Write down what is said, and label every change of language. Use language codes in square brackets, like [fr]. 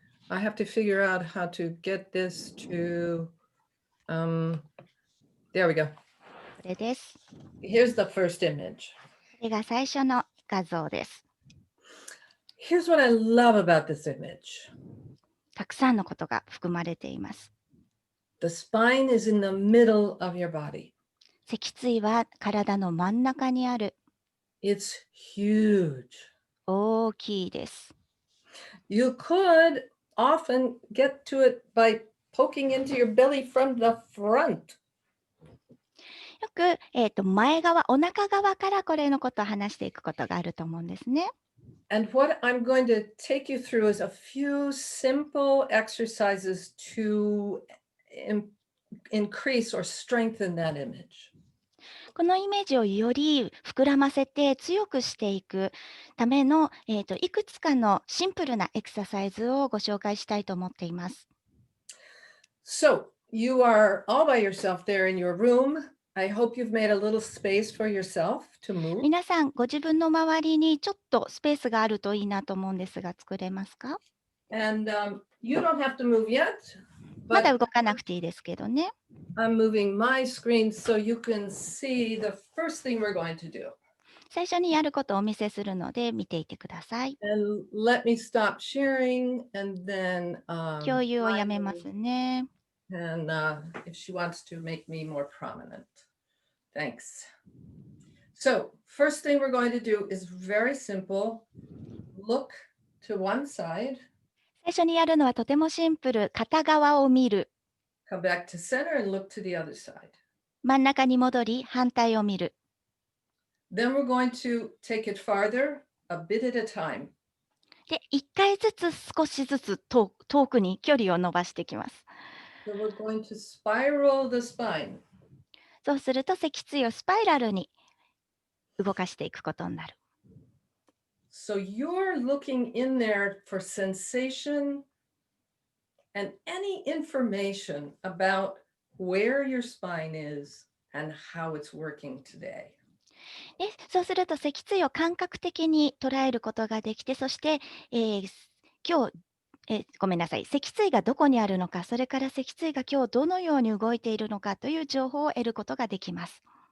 [en] I have to figure out how to get this to, there we go. [ja] これです。 [en] Here's the first image. [ja] これが最初の画像です。 [en] Here's what I love about this image. [ja] たくさんのことが含まれています。 [en] The spine is in the middle of your body. [ja] 脊椎は体の真ん中にある。 [en] It's huge. [ja] 大きいです。 [en] You could often get to it by poking into your belly from the front. [ja] よく、前側、お腹側からこれのことを話していくことがあると思うんですね。 [en] And what I'm going to take you through is a few simple exercises to increase or strengthen that image. [ja] このイメージをより膨らませて強くしていくための、いくつかのシンプルなエクササイズをご紹介したいと思っています。 [en] So you are all by yourself there in your room. I hope you've made a little space for yourself to move. [ja] 皆さん、ご自分の周りにちょっとスペースがあるといいなと思うんですが、作れますか？ [en] And you don't have to move yet, [ja] まだ [en] but [ja] 動かなくていいですけどね。 [en] I'm moving my screen so you can see the first thing we're going to do. [ja] 最初にやることをお見せするので見ていてください。 [en] And let me stop sharing and then [ja] 共有をやめますね。 [en] and if she wants to make me more prominent. Thanks. So first thing we're going to do is very simple. Look to one side. [ja] 最初にやるのはとてもシンプル。片側を見る。 [en] Come back to center and look to the other side. [ja] 真ん中に戻り、反対を見る。 [en] Then we're going to take it farther, a bit at a time. [ja] で、1回ずつ少しずつ遠くに距離を伸ばしていきます。 [en] So we're going to spiral the spine. [ja] そうすると脊椎をスパイラルに動かしていくことになる。 [en] So you're looking in there for sensation and any information about where your spine is and how it's working today. [ja] で、そうすると脊椎を感覚的に捉えることができて、そして、今日、ごめんなさい、脊椎がどこにあるのか、それから脊椎が今日どのように動いているのかという情報を得ることができます。